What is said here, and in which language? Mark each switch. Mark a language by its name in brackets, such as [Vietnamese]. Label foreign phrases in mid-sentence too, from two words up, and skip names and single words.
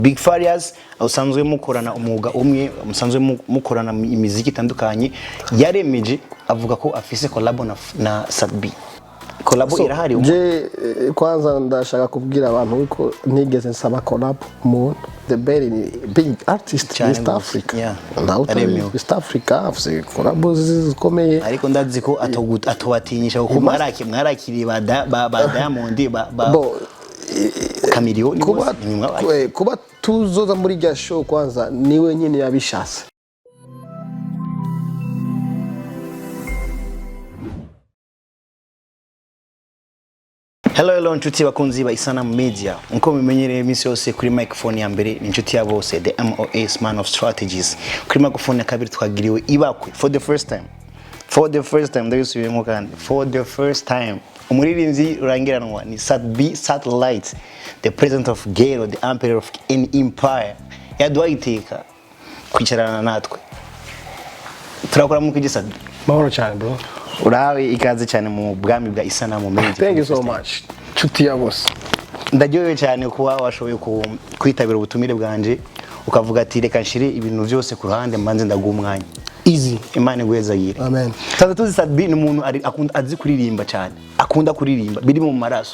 [Rundi] BIGFIZZO usanzwe mukorana umwuga umwe musanzwe mukorana imiziki itandukanye yaremeje avuga ko afise collabo na Sadbi. Collabo irahari je kwanza ndashaka kubwira abantu ko nigeze nsaba collabo mu [English] the very big artist in East Africa. [Rundi] Yeah. East Africa afise collabo zikomeye ariko ndazi ko atowatinyisha kuko mwarakiri ba Diamond ba Kamiliyoni kuba tuzoza muri rya show kwanza niwe nyine yabishase. Hello nshuti bakunzi ba Isanamu Media. Nko mumenyereye iminsi yose kuri microphone ya mbere ni nshuti ya bose [English] the MOS man of strategies. [Rundi] Kuri microphone ya kabiri twagiriwe ibakwe [English] for the first time. [Rundi] Ndabisubiyemo kandi [English] for the first time. [Rundi] Umuririmbyi urangiranwa ni Sadbi Satellite, [English] the president of Ghetto, the emperor of an empire. [Rundi] Yaduhayiteka kwicarana natwe. Turakora mu kugisa. Mahoro cyane bro. Urawe ikaze cyane mu bwami bwa Isanamu Media. [English] Thank you so much. [Rundi] Nshuti ya bose. Ndaryohewe cyane kuba washoboye kwitabira ubutumire bwanje ukavuga ati reka nshire ibintu byose ku ruhande mbanze ndagumwanya. Easy. Imana igwezagire. Amen. Taza tuzi Sadbi ni umuntu azi kuririmba cyane. Akunda kuririmba biri mu maraso.